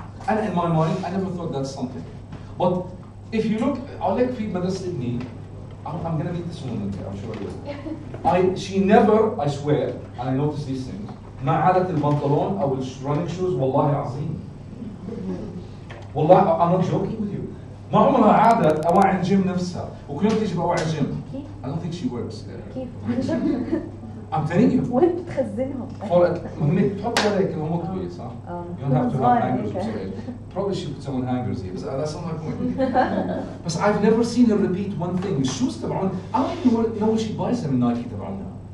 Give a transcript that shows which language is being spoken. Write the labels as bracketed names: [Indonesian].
[English] And in my mind, I never thought that's something. But if you look, I'll like [Arabic] في مدرسة ابني, [English] I'm gonna meet this woman here, I'm sure I will. She never, I swear, and I notice these things, [Arabic] ما عادت البنطلون أو [English] running shoes [Arabic] والله عظيم. والله [English] I'm not joking with you. [Arabic] ما عمرها عادت أواعي الجيم نفسها، وكل يوم تيجي بأواعي الجيم. [English] I don't think she works there. [Arabic] كيف؟ [English] I'm telling you. [Arabic] وين بتخزنهم؟ هم تحط عليك هم طويل صح؟ [English] You don't have to have hangers or something. Probably she put someone hangers here, but that's not my point. But I've never seen her repeat one thing. Shoes [Arabic] تبعون, [English] I don't even know where she buys them in Nike [Arabic] تبعونها.